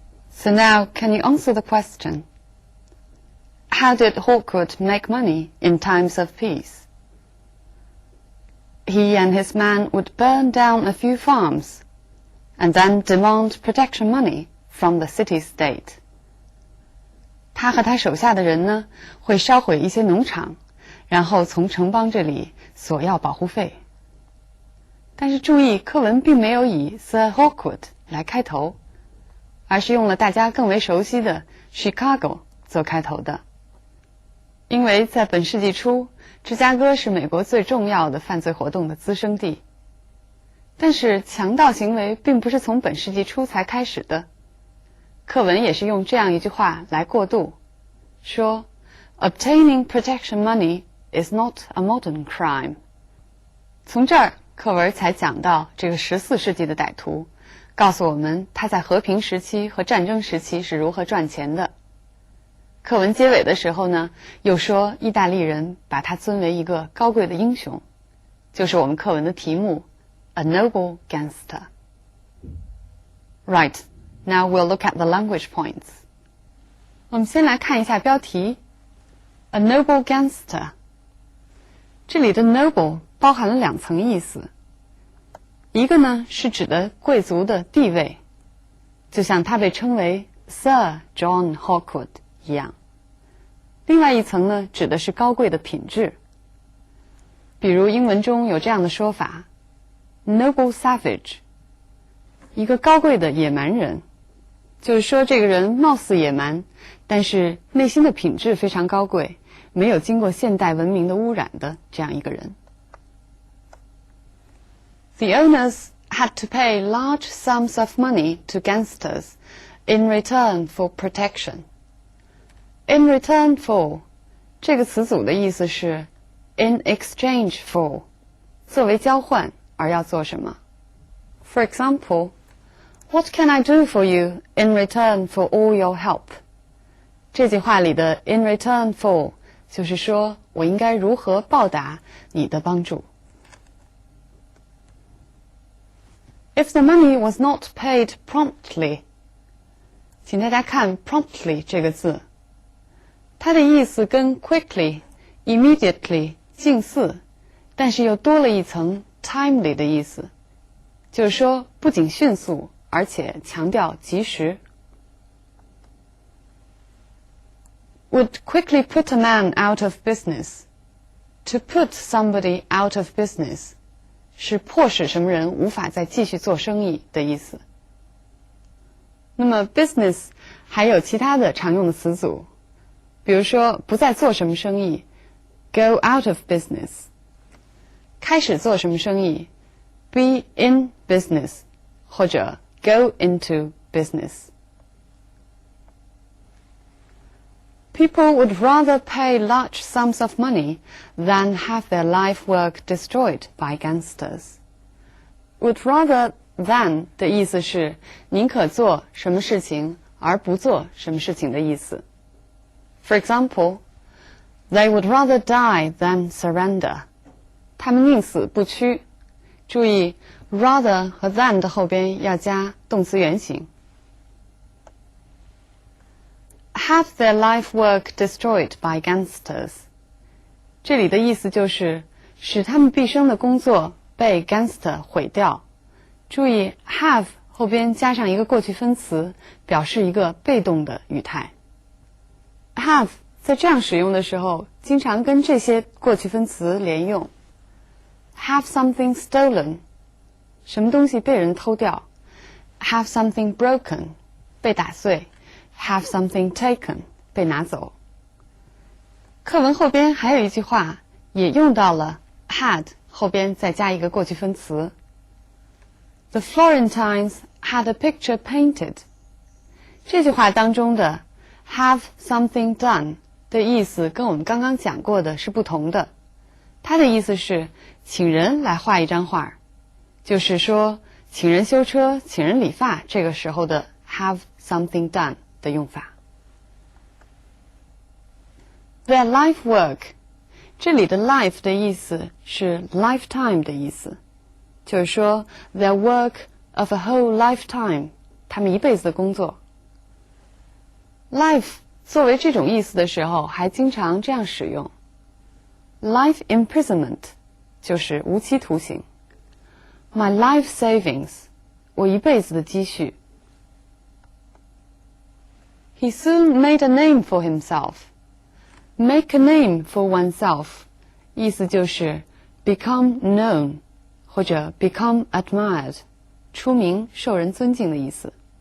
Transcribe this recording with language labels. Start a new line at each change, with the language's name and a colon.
English: So now, can you answer the question? How did Hawkwood make money in times of peace? He and his men would burn down a few farms and then demand protection money from the city-state.
Chinese: 他和他手下的人呢，会烧毁一些农场，然后从城邦这里索要保护费。但是注意，课文并没有以 Sir Hawkwood 来开头，而是用了大家更为熟悉的 Chicago 做开头的。因为在本世纪初，芝加哥是美国最重要的犯罪活动的滋生地。但是强盗行为并不是从本世纪初才开始的。课文也是用这样一句话来过渡，说
English: Obtaining protection money is not a modern crime.
Chinese: 从这儿，课文才讲到这个14世纪的歹徒，告诉我们他在和平时期和战争时期是如何赚钱的。课文结尾的时候呢，又说意大利人把他尊为一个高贵的英雄，就是我们课文的题目
English: A Noble Gangster. Right, now we'll look at the language points.
Chinese: 我们先来看一下标题
English: A Noble Gangster.
Chinese: 这里的 noble 包含了两层意思，一个呢是指的贵族的地位，就像他被称为 Sir John Hawkwood 一样。另外一层呢，指的是高贵的品质。比如英文中有这样的说法
English: Noble Savage，
Chinese: 一个高贵的野蛮人，就是说这个人貌似野蛮，但是内心的品质非常高贵，没有经过现代文明的污染的这样一个人。
English: The owners had to pay large sums of money to gangsters in return for protection.In return for
Chinese: 这个词组的意思是
English: in exchange for
Chinese: 作为交换而要做什么。
English: For example, what can I do for you in return for all your help?
Chinese: 这句话里的 in return for 就是说我应该如何报答你的帮助。
English: If the money was not paid promptly,
Chinese: 请大家看
English: promptly
Chinese: 这个字。它的意思跟 quickly、immediately 近似，但是又多了一层 timely 的意思，就是说不仅迅速，而且强调及时。
English: Would quickly put a man out of business. To put somebody out of business
Chinese: 是迫使什么人无法再继续做生意的意思。那么 business 还有其他的常用的词组，比如说不再做什么生意
English: go out of business，
Chinese: 开始做什么生意
English: be in business，
Chinese: 或者
English: go into business。 People would rather pay large sums of money than have their life work destroyed by gangsters. Would rather than
Chinese: 的意思是宁可做什么事情而不做什么事情的意思。
English: For example, they would rather die than surrender.
Chinese: 他们宁死不屈。注意 rather 和 than 的后边要加动词原形。 Have their life work destroyed by gangsters. 这里的意思就是使他们毕生的工作被 gangster 毁掉。注意 have 后边加上一个过去分词，表示一个被动的语态。 have 在这样使用的时候，经常跟这些过去分词连用。
English: Have something stolen.
Chinese: 什么东西被人偷掉。
English: Have something broken.
Chinese: 被打碎。
English: Have something taken,
Chinese: 被拿走。课文后边还有一句话也用到了 had 后边再加一个过去分词。
English: The Florentines had a picture painted.
Chinese: 这句话当中的
English: have something done
Chinese: 的意思跟我们刚刚讲过的是不同的。它的意思是请人来画一张画，就是说请人修车、请人理发，这个时候的
English: have something done
Chinese: 的用法。
English: Their life work，
Chinese: 这里的 life 的意思是 lifetime 的意思，就是说
English: their work of a whole lifetime，
Chinese: 他们一辈子的工作。 life 作为这种意思的时候，还经常这样使用。
English: Life imprisonment
Chinese: 就是无期徒刑。
English: My life savings，
Chinese: 我一辈子的积蓄。
English: He soon made a name for himself. Make a name for oneself
Chinese: 意思就是
English: become known
Chinese: 或者
English: become admired
Chinese: 出名受人尊敬的意思。